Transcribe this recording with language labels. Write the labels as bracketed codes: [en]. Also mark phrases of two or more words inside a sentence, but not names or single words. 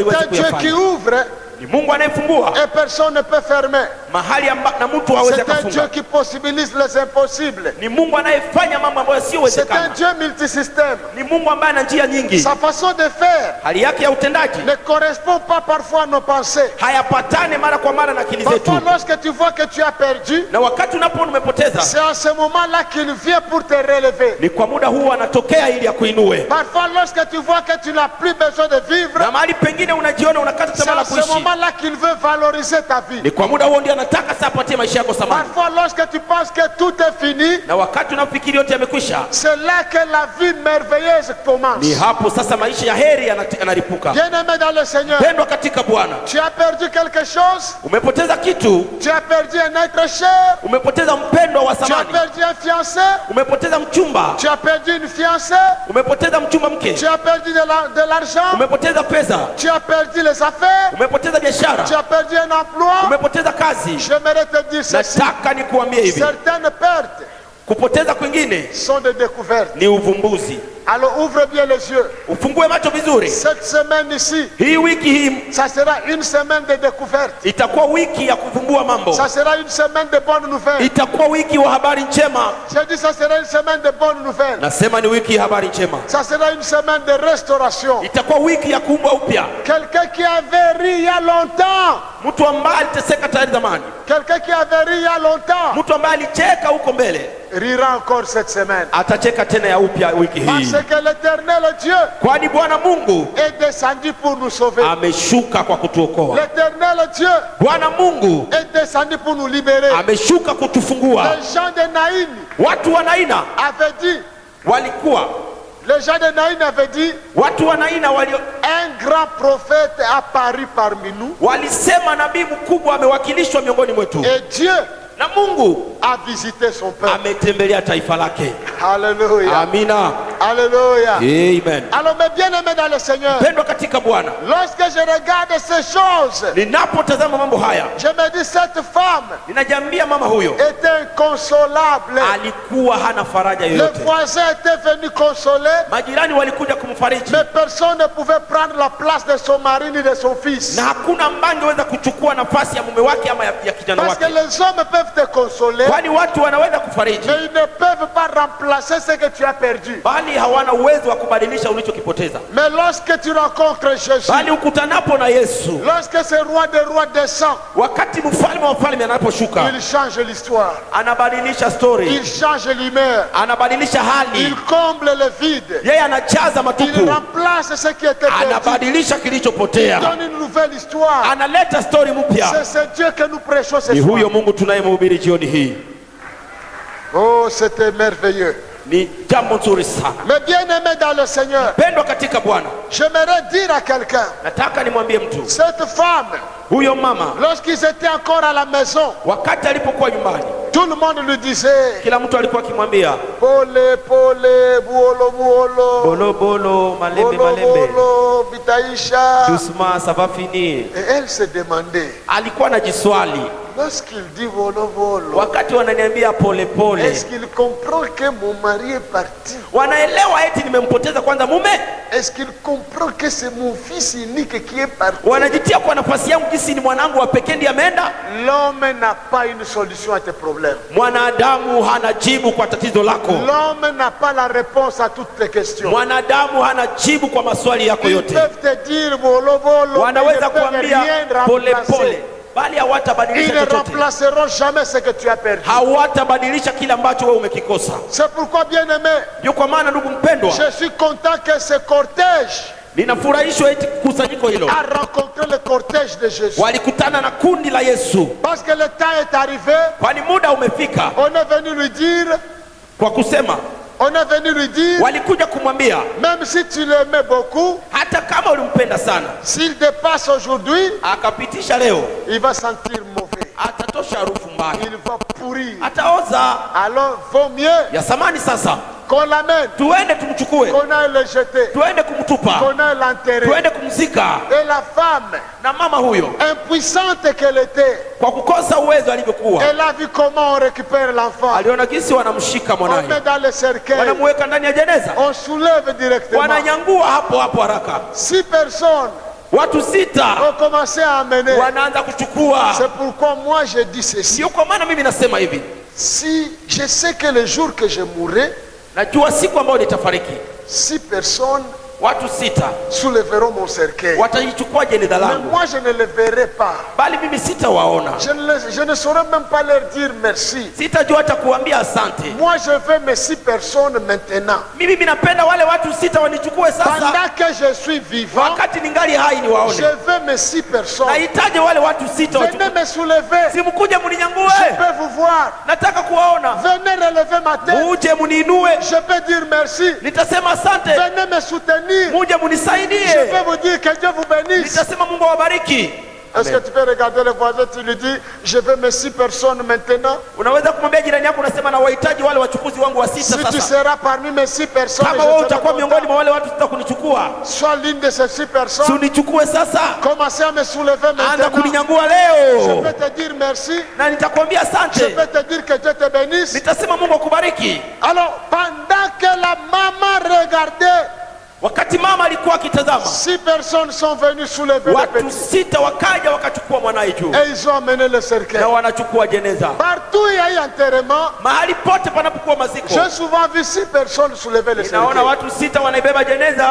[sw] haiwezi [fr] un Dieu qui [sw] kuyafanya. [fr] ouvre [sw] Ni Mungu anayefungua [fr] et personne ne peut fermer. [sw] mahali na mtu hawezi [fr] C'est un Dieu [sw] akafunga. [fr] qui possibilise les impossibles. [sw] Ni Mungu anayefanya mambo ambayo [fr] C'est un [sw] yasiyowezekana. [fr] Dieu multisystème. [sw] Ni Mungu ambaye ana njia nyingi. [fr] Sa façon de faire [sw] Hali yake ya utendaji [fr] ne correspond pas parfois à nos pensées. [sw] hayapatane mara kwa mara na akili zetu, [fr] Parfois, lorsque tu vois que tu as perdu, [sw] na wakati unapoona umepoteza, [fr] c'est en ce moment-là qu'il vient pour te relever. [sw] ni kwa muda huu anatokea ili akuinue, [fr] Parfois, lorsque tu vois que tu n'as plus besoin de vivre, [sw] na mahali pengine unajiona unakata [fr] c'est [sw] tamaa la [fr] en ce [sw] kuishi, [fr] moment-là qu'il veut valoriser ta vie. [sw] ni kwa muda huo ndio anataka sasa apatie maisha yako thamani. [fr] Parfois, lorsque tu penses que tout est fini, [sw] Na wakati unafikiri yote yamekwisha, [fr] c'est là que la vie merveilleuse commence. [sw] ni hapo sasa maisha ya heri yanaripuka. [fr] Bien-aimé dans le Seigneur, [sw] Pendwa katika Bwana, [fr] tu as perdu quelque chose, [sw] umepoteza kitu, [fr] tu as perdu un être cher, [sw] umepoteza mpendwa wa [fr] tu as [sw] thamani, [fr] perdu un fiancé, [sw] umepoteza mchumba, [fr] tu as perdu une fiancée, [sw] umepoteza mchumba mke, [fr] tu as perdu de l'argent, [sw] umepoteza pesa, [fr] tu as perdu les affaires, [sw] umepoteza biashara, [fr] tu as perdu un emploi. [sw] umepoteza kazi. [fr] J'aimerais te dire ceci. [sw] Nataka nikuambie hivi, [fr] Certaines pertes [sw] kupoteza kwingine [fr] sont des découvertes. [sw] ni uvumbuzi. [fr] Alors ouvre bien les yeux. [sw] Ufungue macho vizuri. [fr] Cette semaine ici, [sw] Hii wiki hii [fr] ça sera une semaine de découverte. [sw] itakuwa wiki ya kuvumbua mambo, [fr] Ça sera une semaine de bonnes nouvelles. [sw] itakuwa wiki wa habari njema. [fr] J'ai dit ça sera une semaine de bonnes nouvelles. [sw] Nasema ni wiki ya habari njema, [fr] Ça sera une semaine de restauration. [sw] itakuwa wiki ya kuumbwa upya. [fr] Quelqu'un qui avait ri il y a longtemps. [sw] Mtu ambaye aliteseka tayari zamani, [fr] Quelqu'un qui avait ri il y a longtemps. [sw] mtu ambaye alicheka huko mbele, [fr] Rira encore cette semaine. [sw] atacheka tena ya upya wiki hii, [fr] Parce que l'éternel Dieu [sw] kwani Bwana Mungu [fr] est descendu pour nous sauver. [sw] ameshuka kwa kutuokoa. [fr] L'éternel Dieu [sw] Bwana Mungu [fr] est descendu pour nous libérer. [sw] ameshuka kutufungua. [fr] Les gens de Naïm [sw] Watu wa Naina [fr] avaient dit, [sw] walikuwa [fr] Les gens de Naïn avaient dit, [sw] watu wa Naina [fr] un grand prophète apparu parmi nous. [sw] walisema nabii mkubwa amewakilishwa miongoni mwetu, [fr] Et Dieu [sw] na Mungu [fr] a visité son peuple. [sw] ametembelea taifa lake. [fr] Alléluia. [sw] Amina. [fr] Alléluia. [sw] Amen. [fr] Alors mes bien-aimés dans le Seigneur, [sw] Pendwa katika Bwana, [fr] lorsque je regarde ces choses, [sw] ninapotazama mambo haya, [fr] je me dis cette femme [sw] ninajambia mama huyo [fr] était inconsolable. [sw] alikuwa hana faraja [fr] Les [sw] yoyote. [fr] voisins étaient venus consoler, [sw] Majirani walikuja kumfariji, [fr] mais personne ne pouvait prendre la place de son mari ni de son fils. [sw] na hakuna ambaye angeweza kuchukua nafasi ya mume wake ama ya kijana [fr] Parce que [sw] wake, [fr] les hommes peuvent te consoler, [sw] kwani watu wanaweza kufariji, [fr] mais ils ne peuvent pas remplacer ce que tu as perdu. [sw] bali hawana uwezo wa kubadilisha ulichokipoteza. [fr] Mais lorsque tu rencontres Jésus, [sw] Bali ukutanapo na Yesu, [fr] lorsque ce roi des rois descend, [sw] wakati mfalme wa falme anaposhuka, [fr] il change l'histoire, [sw] anabadilisha story, [fr] il change l'humeur, [sw] anabadilisha hali, [fr] il comble le vide, [sw] yeye anajaza [fr] il [sw] matupu, [fr] remplace ce qui était perdu, [sw] anabadilisha [fr] il [sw] kilichopotea, [fr] donne une nouvelle histoire. [sw] analeta story mpya. [fr] C'est ce Dieu que nous prêchons ce [sw] Ni [fr] soir. [sw] huyo Mungu tunayemhubiri jioni hii. [fr] Oh, c'était merveilleux. [sw] Ni jambo nzuri sana. [fr] Mais bien-aimés dans le Seigneur, [sw] Pendwa katika Bwana, [fr] j'aimerais dire à quelqu'un, [sw] nataka nimwambie mtu, [fr] cette femme, [sw] huyo mama [fr] lorsqu'ils étaient encore à la maison, [sw] wakati alipokuwa nyumbani, [fr] tout le monde lui disait, [sw] kila mtu alikuwa akimwambia pole pole, [ln] buolo buolo, bolo bolo, malembe bolo malembe, [sw] bolo, vitaisha. [fr] doucement ça va finir. Et elle se demandait, [sw] Alikuwa anajiswali [fr] lorsqu'il dit [sw] volo volo, wakati wananiambia pole pole, [fr] est-ce qu'il comprend que mon mari est parti? [sw] wanaelewa eti nimempoteza kwanza mume? [fr] Est-ce qu'il comprend que c'est mon fils unique qui est parti? [sw] Wanajitia kwa nafasi yangu kisi ni mwanangu wa pekee ndiye ameenda? [fr] L'homme n'a pas une solution à tes problèmes. [sw] Mwanadamu hana jibu kwa tatizo lako. [fr] L'homme n'a pas la réponse à toutes tes questions. [sw] Mwanadamu hana jibu kwa maswali yako [fr] Ils [sw] yote. [fr] peuvent te dire [sw] volo volo, [fr] mais ils [sw] Wanaweza [fr] ne peuvent [sw] kuambia [fr] rien [sw] pole [fr] remplacer. [sw] pole, bali [fr] Ils [sw] hawatabadilisha [fr] ne [sw] chochote. [fr] remplaceront jamais ce que tu as perdu. [sw] Hawatabadilisha kile ambacho wewe umekikosa. [fr] C'est pourquoi, bien-aimé, [sw] Ndio kwa maana ndugu mpendwa, [fr] je suis content que ce cortège [sw] ninafurahishwa eti kusanyiko hilo [fr] a rencontré le cortège de Jésus. [sw] walikutana na kundi la Yesu, [fr] Parce que le temps est arrivé, [sw] kwani muda umefika [fr] on est venu lui dire, [sw] kwa kusema, walikuja kumwambia, [fr] même si tu l'aimais beaucoup, [sw] hata kama ulimpenda sana, [fr] s'il dépasse aujourd'hui, [sw] akapitisha leo, [fr] il va sentir mauvais, [sw] atatosha harufu mbaya, [fr] il va pourrir, [sw] ataoza. [fr] alors vaut mieux [sw] Ya samani sasa [fr] qu'on l'amène, [sw] tuende tumchukue, [fr] qu'on aille le jeter, [sw] tuende kumtupa, [fr] qu'on aille l'enterrer. [sw] tuende kumzika. [fr] Et la femme, [sw] Na mama huyo [fr] impuissante qu'elle était, [sw] kwa kukosa uwezo alivyokuwa, [fr] elle a vu comment on récupère l'enfant. [sw] aliona jinsi wanamshika [fr] On [sw] mwanaye, [fr] met dans le cercueil, [sw] wanamuweka ndani ya jeneza, [fr] on soulève directement. [sw] wananyangua hapo hapo haraka. [fr] 6 personnes [sw] Watu 6 [fr] ont commencé à amener. [sw] wanaanza kuchukua. [fr] C'est pourquoi moi je dis ceci. [sw] Sio kwa maana mimi nasema hivi, [fr] Si je sais que le jour que je mourrai, [sw] najua siku ambayo nitafariki, [fr] 6 personnes [sw] watu 6 [fr] soulèveront mon cercueil. [sw] wataichukua jeneza [fr] Mais [sw] langu, [fr] moi je ne le verrai pas. [sw] bali mimi sitawaona, [fr] Je ne saurais même pas leur dire merci. [sw] sitajua hata kuambia asante. [fr] Moi je veux mes 6 personnes maintenant. [sw] Mimi napenda wale watu 6 wanichukue sasa, [fr] Pendant que je suis vivant, [sw] wakati ningali hai [fr] je [sw] niwaone. [fr] veux mes 6 personnes. [sw] Nahitaji wale watu 6 [fr] Venez me soulever. [sw] simkuje [fr] Je [sw] mninyangue, [fr] peux vous voir. [sw] nataka kuwaona. [fr] Venez relever ma tête. [sw] Muje mniinue, [fr] Je peux dire merci. [sw] nitasema asante. [fr] Venez me soutenir. [sw] Muje [fr] Je [sw] mnisaidie, [fr] peux vous dire que Dieu vous bénisse. [sw] nitasema Mungu awabariki. [fr] Est-ce que tu peux regarder le voisin, tu lui dis, je veux mes 6 personnes maintenant. [sw] Unaweza kumwambia jirani yako, unasema na wahitaji wale wachukuzi wangu wa 6 [fr] Si tu [sw] sasa. [fr] seras parmi mes 6 personnes, [sw] Kama [fr] je [sw] wewe [fr] serai [sw] utakuwa miongoni [fr] content. [sw] mwa wale watu 6 kunichukua, [fr] Sois l'une de ces 6 [sw] si [fr] personnes. [sw] unichukue sasa, [fr] Commencez à me soulever [sw] anza [fr] maintenant. [sw] kuninyangua [fr] Je [sw] leo, [fr] peux te dire merci. [sw] na nitakwambia [fr] Je [sw] asante, [fr] peux te dire que Dieu te bénisse. [sw] nitasema Mungu akubariki. [fr] Alors, pendant que la maman regardait, [sw] Wakati mama alikuwa akitazama, [fr] 6 personnes sont venues soulever le [sw] watu [fr] petit. [sw] 6 wakaja wakachukua mwanaye juu [fr] Et ils ont amené le cercueil. [sw] na wanachukua jeneza. [fr] Partout il y a eu enterrement. [sw] Mahali pote panapokuwa maziko, [fr] J'ai souvent vu 6 personnes soulever le [sw] naona [fr] cercueil. [sw] watu 6 wanaibeba jeneza,